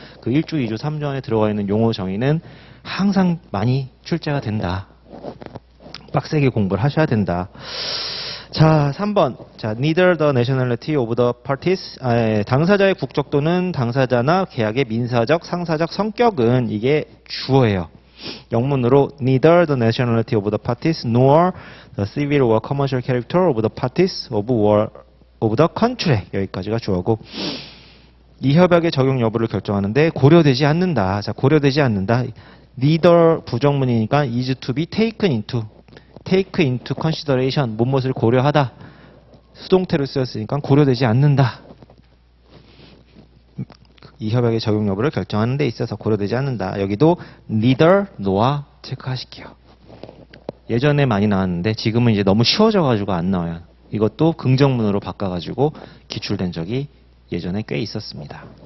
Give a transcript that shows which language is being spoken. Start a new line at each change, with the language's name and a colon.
Korean: 그 1조, 2조, 3조 안에 들어가 있는 용어 정의는 항상 많이 출제가 된다. 빡세게 공부를 하셔야 된다.
English: 자, 3번. 자, neither the nationality of the parties.
Korean: 당사자의 국적 또는 당사자나 계약의 민사적, 상사적 성격은 이게 주어예요.
English: 영문으로 neither the nationality of the parties nor the civil or commercial character of the parties of the contract.
Korean: 여기까지가 주어고. 이 협약의 적용 여부를 결정하는데 고려되지 않는다. 자, 고려되지 않는다.
English: neither 부정문이니까 is to be taken into. take into consideration.
Korean: 무엇을 고려하다. 수동태로 쓰였으니까 고려되지 않는다. 이 협약의 적용 여부를 결정하는 데 있어서 고려되지 않는다. 여기도 neither, nor 체크하실게요. 예전에 많이 나왔는데 지금은 이제 너무 쉬워져가지고 안 나와요. 이것도 긍정문으로 바꿔가지고 기출된 적이 예전에 꽤 있었습니다.